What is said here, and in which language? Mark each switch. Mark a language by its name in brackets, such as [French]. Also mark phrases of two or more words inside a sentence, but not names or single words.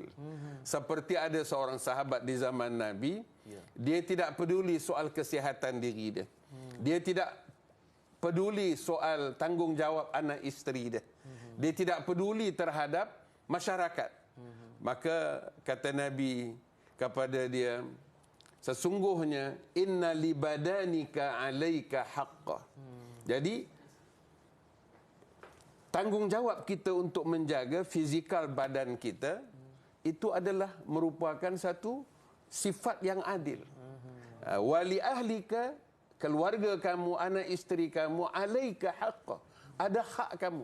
[Malay] Seperti ada seorang sahabat di zaman Nabi, dia tidak peduli soal kesihatan diri dia. Dia tidak peduli soal tanggungjawab anak isteri dia. Dia tidak peduli terhadap masyarakat. Maka kata Nabi kepada dia, sesungguhnya [Arabic] إن لبدنك عليك حقا. [Malay] Jadi tanggungjawab kita untuk menjaga fizikal badan kita itu adalah merupakan satu sifat yang adil. [Arabic] ولأهلك, [Malay] keluarga kamu, anak isteri kamu, [Arabic] عليك حقا, [Malay] ada hak kamu.